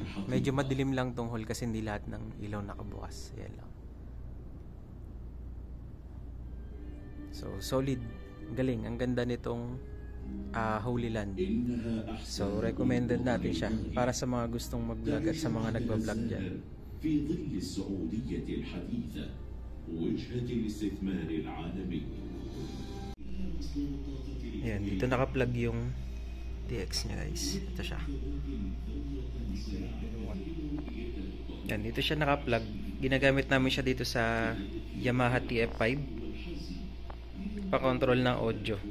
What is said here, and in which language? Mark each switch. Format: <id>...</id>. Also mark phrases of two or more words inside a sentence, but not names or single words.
<tl>Medyo madilim lang tong hall kasi hindi lahat ng ilaw nakabukas. Ayan lang. So solid, galing, ang ganda nitong Holy Land. So recommended natin siya para sa mga gustong mag-vlog at sa mga nagba-vlog dyan.</tl> <ar>في ظل السعودية الحديثة وجهة الاستثمار العالمي.</ar> <tl>Ayan, dito naka-plug yung TX nya guys. Ito siya. Yan, dito siya naka-plug. Ginagamit namin siya dito sa Yamaha TF5 pa-control ng audio.</tl>